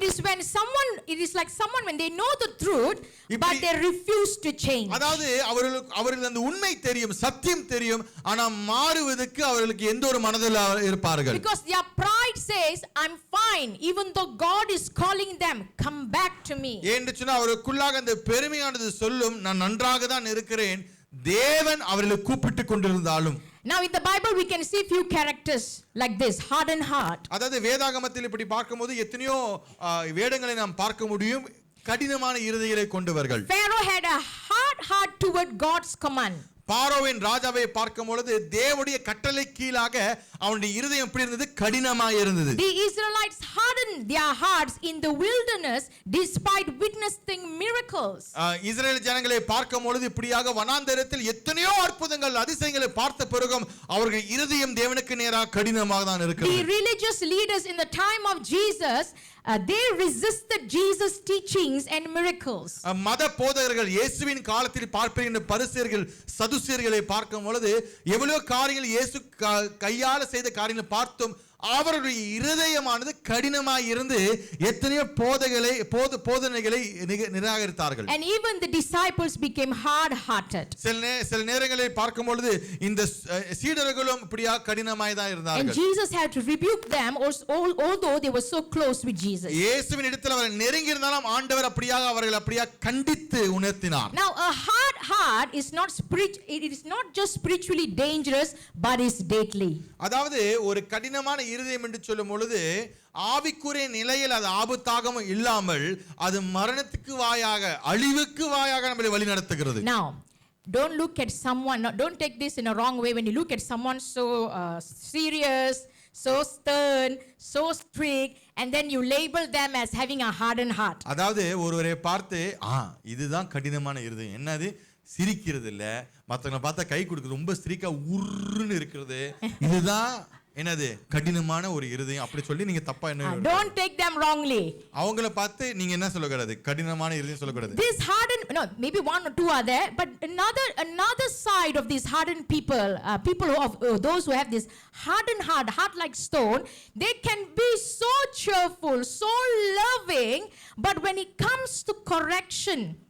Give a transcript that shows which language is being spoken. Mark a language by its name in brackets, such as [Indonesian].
[English] It is like someone when they know the truth but they refuse to change. [Tamil] அதாவது அவர்களுக்கு அந்த உண்மை தெரியும், சத்தியம் தெரியும், ஆனா மாறுவதற்கு அவர்களுக்கு எந்த ஒரு மனதில் இருப்பார்கள். [English] Because their pride says I'm fine even though God is calling them come back to me. [Tamil] ஏன்னு சொன்னா அவருக்குள்ளாக அந்த பெருமையானது சொல்லும் நான் நன்றாக தான் இருக்கிறேன், தேவன் அவர்களை கூப்பிட்டு கொண்டிருந்தாலும். [English] Now in the Bible we can see few characters like this, hardened heart. [Tamil] அதாவது வேதாகமத்தில் இப்படி பார்க்கும்போது எத்தனையோ வேடங்களை நாம் பார்க்க முடியும். கடினமான இருதயங்களை கொண்டவர்கள். [English] Pharaoh had a hard heart toward God's command. [Tamil] பாரோவின் ராஜாவை பார்க்கும் பொழுது தேவனுடைய கட்டளை கீழாக அவனுடைய இருதயம் எப்படி இருந்தது? கடினமாய் இருந்தது. [English] The Israelites hardened their hearts in the wilderness despite witnessing miracles. [Tamil] இஸ்ரவேல் ஜனங்களை பார்க்கும் பொழுது இப்படியாக வனாந்தரத்தில் எத்தனையோ அற்புதங்கள் அதிசயங்களை பார்த்த பிறகும் அவர்கள் இருதயம் தேவனுக்கு நேராக கடினமாக தான் இருக்கிறது. [English] The religious leaders in the time of Jesus they resisted Jesus teachings and miracles. [Tamil] மத போதகர்கள் இயேசுவின் காலத்தில் பார்ப்பீர்கள் பரிசேயர்கள் சதுசேயர்களை பார்க்கும் பொழுது எவ்வளவு காரியங்கள் இயேசு கையால செய்த காரியங்களை பார்த்தும் அவருடைய இருதயமானது கடினமாய் இருந்து எத்தனையோ போதனைகளை நிராகரித்தார்கள். [English] And even the disciples became hard hearted. [Tamil] சில நேரங்களில் பார்க்கும் பொழுது இந்த சீடர்களும் இப்படியா கடினமாய் தான் இருந்தார்கள். [English] And Jesus had to rebuke them although they were so close with Jesus. [Tamil] இயேசுவின் இடத்தில் அவர்கள் நெருங்கி இருந்தாலும் ஆண்டவர் அவர்கள் கண்டித்து உணர்த்தினார். [English] Now a hard heart is not just spiritually dangerous but is deadly. [Tamil] அதாவது ஒரு கடினமான இருதயம் என்று சொல்லும் பொழுது ஆவிக்குரிய நிலையில் அது ஆபத்தாகவும் இல்லாமல் அது மரணத்துக்கு வாயாக அழிவுக்கு வாயாக நம்மை வழி நடத்துகிறது. [English] Now don't look at someone, don't take this in a wrong way. When you look at someone so serious, so stern, so strict, and then you label them as having a hardened heart. [Tamil] அதாவது ஒருவரை பார்த்து இதுதான் கடினமான இருதயம், என்னது சிரிக்கிறது இல்ல, மத்தவங்களை பார்த்தா கை கொடுக்குது, ரொம்ப ஸ்திரீக்கா உருன்னு இருக்கிறது, இதுதான் என்னது கடினமான ஒரு இருதயம் அப்படி சொல்லி நீங்க தப்பா என்ன [English] don't take them wrongly. [Tamil] அவங்கள பார்த்து நீங்க என்ன சொல்லக்கூடாது, கடினமான இருதயம் சொல்லக்கூடாது. [English] This hardened, no, maybe one or two are there, but another side of these hardened people of those who have this hardened heart like stone, they can be so cheerful, so loving, but when it comes to correction,